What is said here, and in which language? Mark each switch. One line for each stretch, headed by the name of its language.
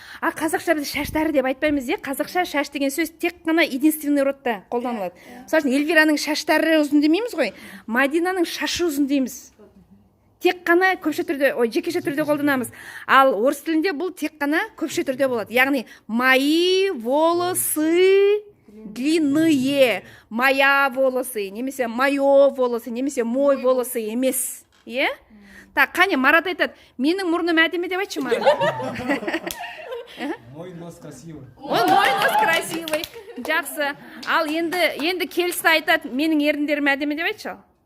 Kazakh: А қазақша біз шаштары деп айтпаймыз, қазақша шаш деген сөз тек қана единственный родта қолданылады. Мысалы үшін, Эльвираның шаштары ұзын демейміз ғой, Мадинаның шашы ұзын дейміз. Тек қана көпше түрде, жекеше түрде қолданамыз. Ал орыс тілінде бұл тек қана көпше түрде болады. Яғни,
Russian: мои волосы длинные, моя волосы,
Kazakh: немесе моё волосы, немесе мой волосы емес. Так, қане, Марат айтады, менің мұрным әдемі деп айтшы, Марат.
Russian: Мой нос красивый. Мой нос красивый.
Kazakh: Жақсы. Ал енді келісті айтады, менің еріндерім әдемі деп айтшы.